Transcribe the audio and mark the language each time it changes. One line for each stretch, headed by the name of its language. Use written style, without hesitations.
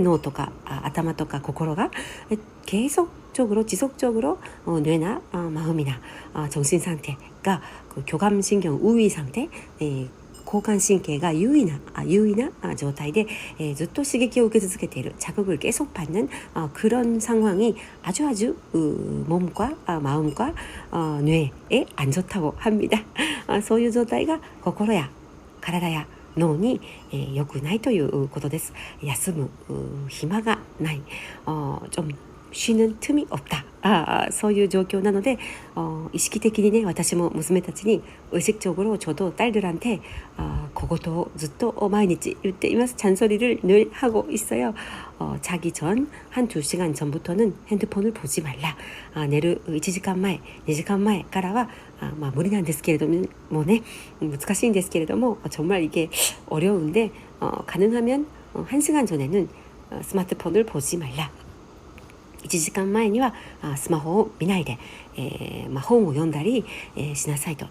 Japanese: 脳とか頭とか心が
Korean: 계속적으로 지속적으로 뇌나 마음이나 정신 상태가 그 교감신경 우위 상태,
Japanese: 交感神経が優位な状態で、ずっと刺激を受け続けている,
Korean: 자극을 계속 받는 그런 상황이 아주 몸과 마음과 뇌에 안 좋다고 합니다.
Japanese: そういう状態が心や体や脳に良くないということです。休む暇がない、
Korean: 좀 쉬는 틈이 없다.
Japanese: そういう状況なので, 의식적으로ね, 私も娘たちに
Korean: 의식적으로 저도 딸들한테 그것도
Japanese: ずっと 毎日 言っています.
Korean: 잔소리를 늘 하고 있어요. 자기 전 한 2시간 전부터는 핸드폰을 보지 말라.
Japanese: 寝る1時間前、2時間前からは無理なんですけれどもね, 難しいんですけれども,
Korean: 정말 이게 어려운데 가능하면 1시간 전에는 스마트폰을 보지 말라.
Japanese: 1時間前にはスマホを見ないで、本を読んだり、しなさいと.